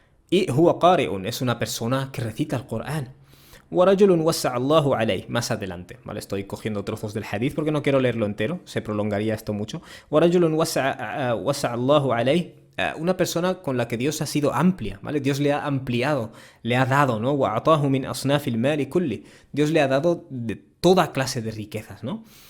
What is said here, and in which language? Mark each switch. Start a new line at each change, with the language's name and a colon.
Spanish: Y
Arabic: huwa qari'un,
Spanish: es una persona que recita el Corán.
Arabic: وَرَجُلٌ وَسَّعَ اللَّهُ عَلَيْهِ,
Spanish: más adelante, ¿vale? Estoy cogiendo trozos del hadith porque no quiero leerlo entero, se prolongaría esto mucho.
Arabic: وَرَجُلٌ وَسَّعَ اللَّهُ عَلَيْهِ,
Spanish: una persona con la que Dios ha sido amplia, ¿vale? Dios le ha ampliado, le ha dado, ¿no?
Arabic: وَأَعْطَاهُ مِنْ أَصْنَافِ الْمَالِ كُلِّ,
Spanish: Dios le ha dado de toda clase de riquezas, ¿no?